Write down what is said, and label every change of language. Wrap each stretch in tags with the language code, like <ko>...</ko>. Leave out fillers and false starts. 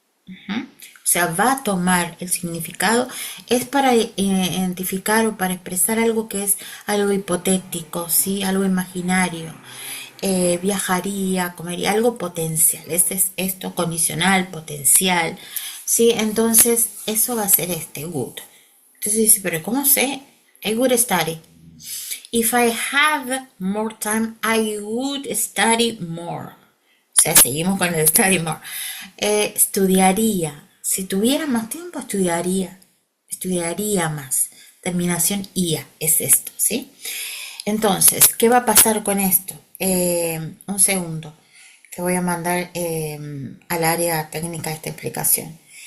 <es>O sea, va a tomar el significado, es para identificar o para expresar algo que es algo hipotético, ¿sí? Algo imaginario. Viajaría, comería, algo potencial. Este es esto, condicional, potencial. ¿Sí? Entonces, eso va a ser este would. Entonces dice, pero ¿cómo sé?</es> <en>I would study. If I had more time, I would study more.</en> <es>O sea, seguimos con el</es> <en>study more.</en> <es>Estudiaría. Si tuviera más tiempo, estudiaría. Estudiaría más. Terminación IA es esto, ¿sí? Entonces, ¿qué va a pasar con esto? Un segundo, que voy a mandar al área técnica esta explicación.</es>